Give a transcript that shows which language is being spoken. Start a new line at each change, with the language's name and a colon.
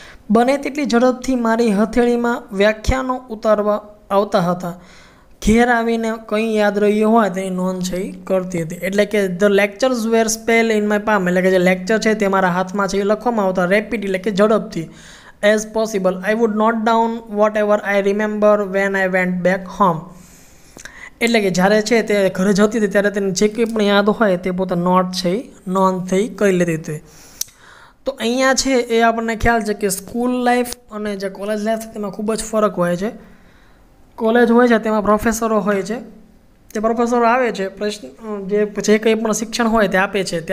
Gujarati: બને તેટલી ઝડપથી મારી હથેળીમાં વ્યાખ્યાનો ઉતારવા આવતા હતા. ઘેર આવીને કંઈ યાદ રહ્યું હોય તેની નોંધ છે એ કરતી હતી. એટલે કે
English: the lectures were spell in my palm
Gujarati: એટલે કે જે લેક્ચર છે તે મારા હાથમાં છે એ લખવામાં આવતા રેપિડ એટલે કે ઝડપથી.
English: as possible. I would note down whatever I remember when I went back home.
Gujarati: એટલે કે જ્યારે છે તે ઘરે જતી હતી ત્યારે તેને જે કંઈ પણ યાદ હોય તે પોતે નોટ છે નોંધ થઈ કરી લેતી હતી. તો અહીંયા છે એ આપણને ખ્યાલ છે કે સ્કૂલ લાઈફ અને જે કોલેજ લાઈફ છે તેમાં ખૂબ જ ફરક હોય છે. કોલેજ હોય છે તેમાં પ્રોફેસરો હોય છે, તે પ્રોફેસરો આવે છે, પ્રશ્ન જે કંઈ પણ શિક્ષણ હોય તે આપે છે.